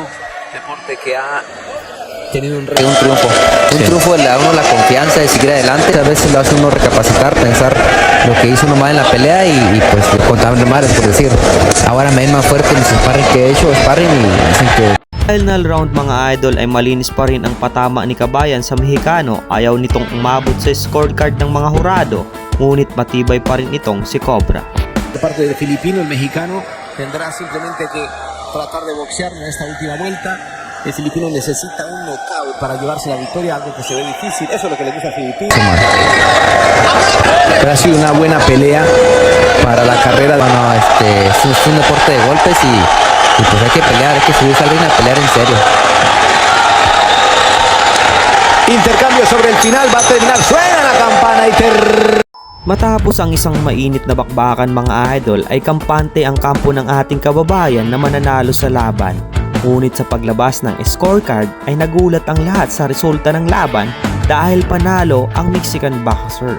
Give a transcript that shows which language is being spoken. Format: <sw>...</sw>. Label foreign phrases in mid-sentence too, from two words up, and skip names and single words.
<es>Deporte que ha tenido un triunfo. Un triunfo le da a uno la confianza de seguir adelante. A veces lo hace uno recapacitar, pensar lo que hizo nomás en la pelea y pues contar madres, por decir. Ahora me ven más fuerte en los sparring que he hecho, sparring y dicen que...</es> <en>Final round</en> <tl>mga idol ay malinis pa rin ang patama ni Kabayan sa Mexicano. Ayaw nitong umabot sa scorecard ng mga hurado, ngunit matibay pa rin itong si Cobra.</tl> <es>De parte del filipino, el mexicano tendrá simplemente que tratar de boxear en esta última vuelta. El filipino necesita un knockout para llevarse la victoria, algo que se ve difícil. Eso es lo que le gusta al filipino. Pero ha sido una buena pelea para la carrera. Bueno, es un deporte de golpes y pues hay que pelear, hay que subirse al ring a pelear en serio. Intercambio sobre el final, va a terminar. Suena la campana y</es> <tl>Matapos ang isang mainit na bakbakan mga idol ay kampante ang kampo ng ating kababayan na mananalo sa laban. Ngunit sa paglabas ng scorecard ay nagulat ang lahat sa resulta ng laban dahil panalo ang</tl> <en>Mexican boxer.</en>